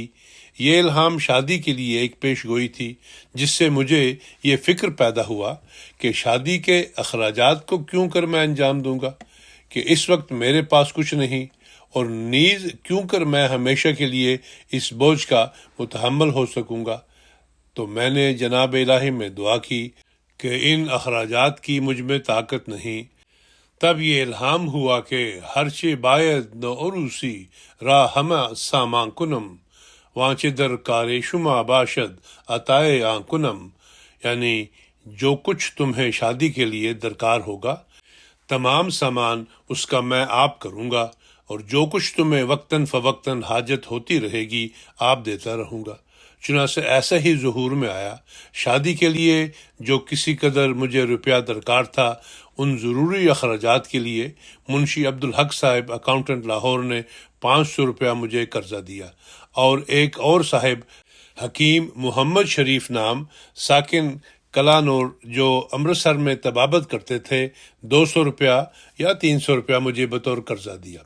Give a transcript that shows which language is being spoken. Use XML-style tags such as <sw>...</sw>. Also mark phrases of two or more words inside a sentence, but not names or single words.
<ur>یہ الہام شادی کے لیے ایک پیش گوئی تھی، جس سے مجھے یہ فکر پیدا ہوا کہ شادی کے اخراجات کو کیوں کر میں انجام دوں گا کہ اس وقت میرے پاس کچھ نہیں، اور نیز کیوں کر میں ہمیشہ کے لیے اس بوجھ کا متحمل ہو سکوں گا۔ تو میں نے جناب الہی میں دعا کی کہ ان اخراجات کی مجھ میں طاقت نہیں۔ تب یہ الہام ہوا کہ</ur> <fa>ہرچے باید نہ عروسی را ہمہ سامان کنم وانچے در کار شما باشد عطائے آن کنم،</fa> <ur>یعنی جو کچھ تمہیں شادی کے لیے درکار ہوگا تمام سامان اس کا میں آپ کروں گا، اور جو کچھ تمہیں وقتاً فوقتاً حاجت ہوتی رہے گی آپ دیتا رہوں گا۔ چنانچہ ایسا ہی ظہور میں آیا۔ شادی کے لیے جو کسی قدر مجھے روپیہ درکار تھا، ان ضروری اخراجات کے لیے منشی عبدالحق صاحب اکاؤنٹنٹ لاہور نے 500 روپیہ مجھے قرضہ دیا، اور ایک اور صاحب حکیم محمد شریف نام ساکن کلانور جو امرتسر میں طبابت کرتے تھے 200 روپیہ یا 300 روپیہ مجھے بطور قرضہ دیا۔</ur>